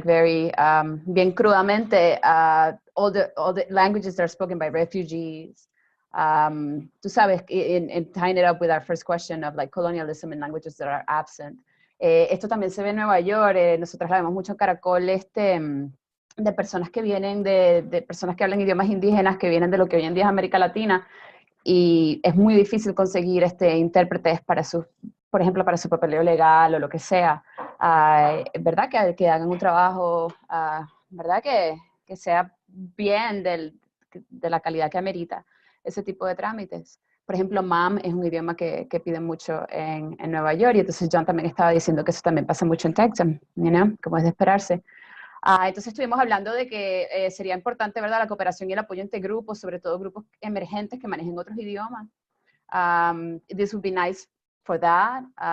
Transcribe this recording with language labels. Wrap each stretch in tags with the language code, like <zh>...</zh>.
<en>Like very</en> <es>bien crudamente,</es> <en>all the languages that are spoken by refugees.</en> <es>Tú sabes,</es> <en>in tying it up with our first question of like colonialism and languages that are absent.</en> <es>Esto también se ve en Nueva York. Nosotros la vemos mucho en Caracol, de personas que vienen de personas que hablan idiomas indígenas, que vienen de lo que hoy en día es América Latina, y es muy difícil conseguir intérpretes para por ejemplo, para su papeleo legal o lo que sea. ¿Verdad? Que hagan un trabajo, ¿verdad? Que sea bien de la calidad que amerita ese tipo de trámites. Por ejemplo, MAM es un idioma que piden mucho en Nueva York, y entonces John también estaba diciendo que eso también pasa mucho en Texas, como es de esperarse. Entonces estuvimos hablando de que sería importante, ¿verdad?, la cooperación y el apoyo entre grupos, sobre todo grupos emergentes que manejen otros idiomas.</es> <en>This would be nice for that.</en>